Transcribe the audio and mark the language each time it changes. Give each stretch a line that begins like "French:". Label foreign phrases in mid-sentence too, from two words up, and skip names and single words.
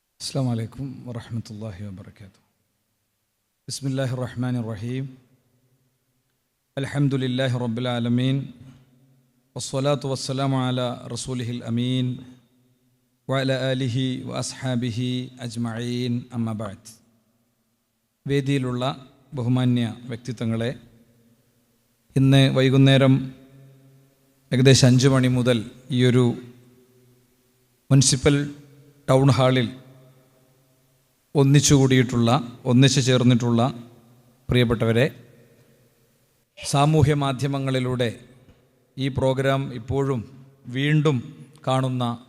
Arabic: السلام عليكم ورحمة الله وبركاته. بسم الله الرحمن الرحيم. الحمد لله رب العالمين والصلاة والسلام على رسوله الأمين وعلى آله وأصحابه أجمعين أما بعد.
Malayalam: വേദിയിലുള്ള ബഹുമാന്യ വ്യക്തിത്വങ്ങളെ, ഇന്ന് വൈകുന്നേരം ഏകദേശം 5 മണി മുതൽ ഈ ഒരു മുനിസിപ്പൽ ടൗൺ ഹാളിൽ ഒന്നിച്ചു ചേർന്നിട്ടുള്ള പ്രിയപ്പെട്ടവരെ, സാമൂഹ്യ മാധ്യമങ്ങളിലൂടെ ഈ പ്രോഗ്രാം ഇപ്പോഴും വീണ്ടും കാണുന്ന